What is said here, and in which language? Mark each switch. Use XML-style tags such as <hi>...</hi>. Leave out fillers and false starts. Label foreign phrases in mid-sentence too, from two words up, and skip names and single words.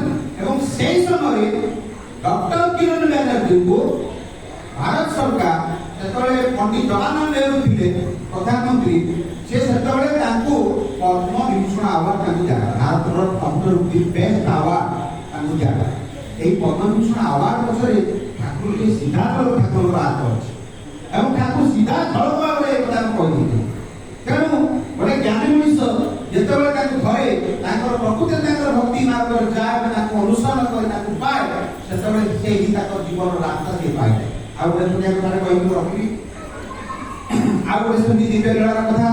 <or>ଏବଂ ସେହି ସମୟରେ ଡକ୍ଟର କିରଣ ବ୍ୟାନର୍ଜୀଙ୍କୁ ଭାରତ ସରକାର ଯେତେବେଳେ ପଣ୍ଡିତ ଜବାହରଲାଲ ନେହେରୁ ଥିଲେ ପ୍ରଧାନମନ୍ତ୍ରୀ, ସେ ସେତେବେଳେ ତାଙ୍କୁ ପଦ୍ମ ବିଭୂଷଣ ଆୱାର୍ଡ ତାଙ୍କୁ ଦିଆଗଲା, ଭାରତର ସବୁଠୁ ବେଷ୍ଟ ଆୱାର୍ଡ ତାଙ୍କୁ ଦିଆଗଲା। ଏଇ ପଦ୍ମ ବିଭୂଷଣ ଆୱାର୍ଡ ପଛରେ ଠାକୁର সিধাসଳଖ ଠାକୁରଙ୍କର ହାତ ଅଛି ଏବଂ ଠାକୁର ସିଧାସଳଖ ଭାବରେ ଏ କଥା କହିଥିଲେ। ତେଣୁ ଗୋଟେ ଜ୍ଞାନୀ ମଣିଷ ଯେତେବେଳେ ତାଙ୍କୁ ଧରେ ତାଙ୍କର ପ୍ରକୃତିରେ ତାଙ୍କର ଭକ୍ତି ମାର୍ଗରେ ଯାଏ, ତାଙ୍କୁ ଅନୁସରଣ করে ତାକୁ ପାଏ, ସେତେବେଳେ ସେ ହିଁ ତାଙ୍କ ଜୀବନର ରାସ୍ତା ସେ ପାଇଥାଏ। ଆଉ ଗୋଟେ ଦୁନିଆ କଥାରେ କହିକି ରଖିବି, ଆଉ ଗୋଟେ ସେମିତି ଦିବ୍ୟ ଲୀଳାର କଥା।</or>